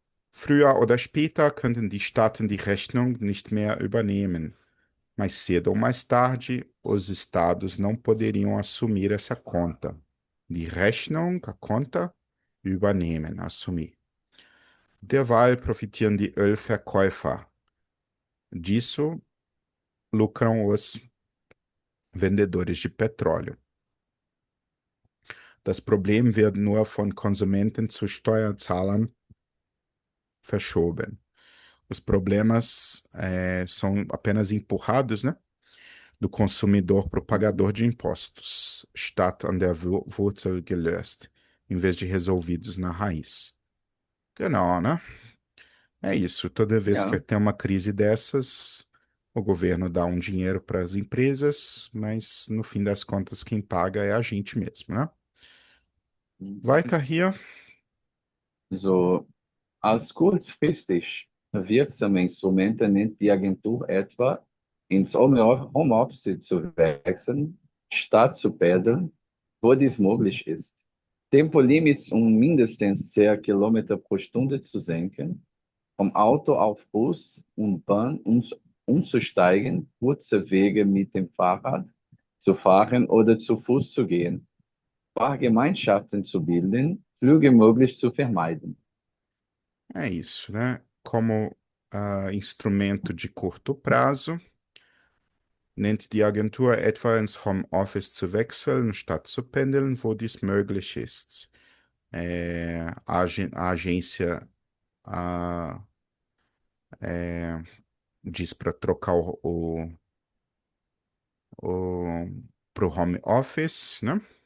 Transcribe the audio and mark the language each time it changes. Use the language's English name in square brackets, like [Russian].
[German] Früher oder später könnten die Staaten die Rechnung nicht mehr übernehmen. [Portuguese] Mais cedo ou mais tarde, os estados não poderiam assumir essa conta. [German] Die Rechnung, [Portuguese] a conta, [German] übernehmen, [Portuguese] assumir. [German] Derweil profitieren die Ölverkäufer. [Portuguese] Disso lucram os vendedores de petróleo. [German] Das Problem wird nur von Konsumenten zu Steuerzahlern verschoben. [Portuguese] Os problemas são apenas empurrados, né, do consumidor para o pagador de impostos, [German] statt an der Wurzel gelöst, [Portuguese] em vez de resolvidos na raiz. [German] Genau, [Portuguese] né? É isso. Toda vez que [German] Ja. [Portuguese] tem uma crise dessas, o governo dá um dinheiro para as empresas, mas no fim das contas quem paga é a gente mesmo, né? [German] Weiter hier. So, als kurzfristig wirksame Instrumente nennt die Agentur etwa, ins Homeoffice zu wechseln, statt zu pendeln, wo dies möglich ist. Tempolimits um mindestens 10 Kilometer pro Stunde zu senken, vom Auto auf Bus und Bahn umzusteigen, kurze Wege mit dem Fahrrad zu fahren oder zu Fuß zu gehen, Fahrgemeinschaften zu bilden, Flüge möglichst zu vermeiden. [Portuguese] É isso, né? Como instrumento de curto prazo, [German] nennt die Agentur etwa ins Homeoffice zu wechseln, statt zu pendeln, wo dies möglich ist. [Portuguese] A agência ah, diz para trocar o, pro home office, né?